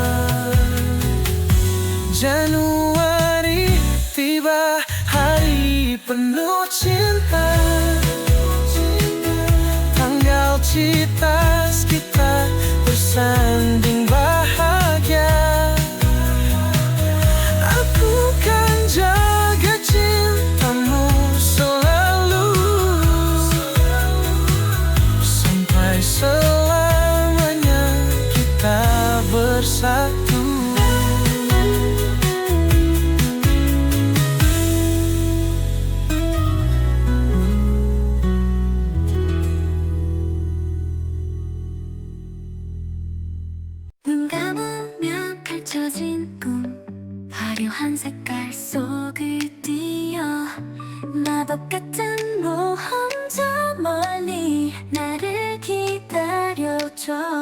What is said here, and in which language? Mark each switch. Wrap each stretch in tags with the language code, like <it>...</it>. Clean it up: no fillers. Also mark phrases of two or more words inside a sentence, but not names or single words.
<id>Januari tiba, hari penuh cinta, tanggal cita kita bersanding bahagia. Aku kan jaga cintamu selalu, sampai selamanya kita bersatu.</id> <ko>눈 감으면 펼쳐진 꿈, 화려한 색깔 속을 뛰어 마법 같은 모험 저 멀리 나를 기다려줘.</ko>